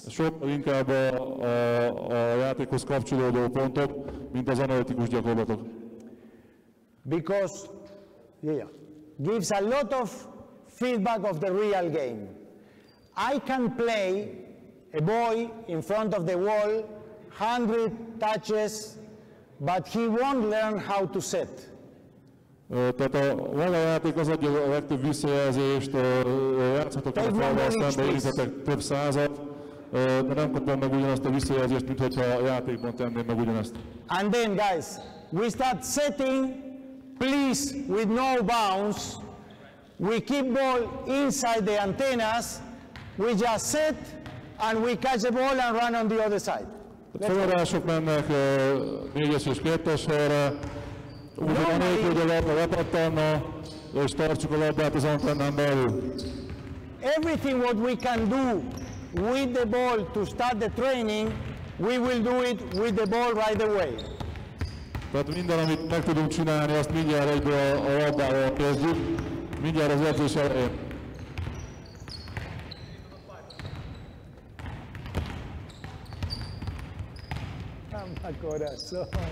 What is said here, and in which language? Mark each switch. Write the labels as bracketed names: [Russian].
[Hungarian] Sokkal inkább a játékhoz kapcsolódó pontok, mint az analitikus gyakorlatok. [English] Because, gives a lot of feedback of the real game. I can play a boy in front of the wall, 100 touches, but he won't learn how to set. [Hungarian] Tehát a maga játék az adja a legtöbb visszajelzést, játszhatok a falval szembe, érzetek több százat, de nem kapom meg ugyanazt a visszajelzést, mint hogyha a játékban tenném meg ugyanezt. [English] And then, guys, we start setting, please, with no bounce. We keep ball inside the antennas. We just set and we catch the ball and run on the other side. [Hungarian] Fogadások mennek 4-es és 2-es helyre, úgy anélkül, hogy a labda lepattanna, és tartsuk a labdát az antennán belül. [English] Everything what we can do with the ball to start the training, we will do it with the ball right away. [Hungarian] Tehát minden, amit meg tudunk csinálni, azt mindjárt egyből a labdával kezdjük, mindjárt az edzés elején. Mamma corazón.